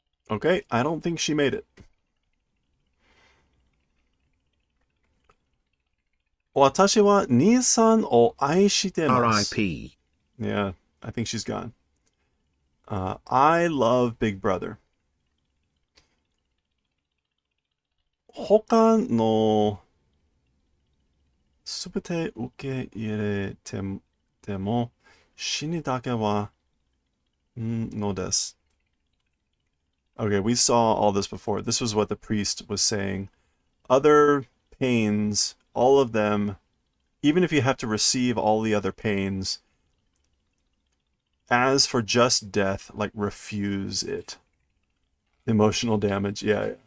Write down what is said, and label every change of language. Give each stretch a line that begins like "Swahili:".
English: Okay, I don't think she made it.
Japanese: Watashi wa Ni-san o aishitemasu.
English: R.I.P. Yeah, I think she's gone. I love Big Brother.
Japanese: 他のすべて受け入れても死にだけはのです。
English: Okay, we saw all this before. This was what the priest was saying. Other pains, all of them, even if you have to receive all the other pains, as for just death, like refuse it. Emotional damage. Yeah.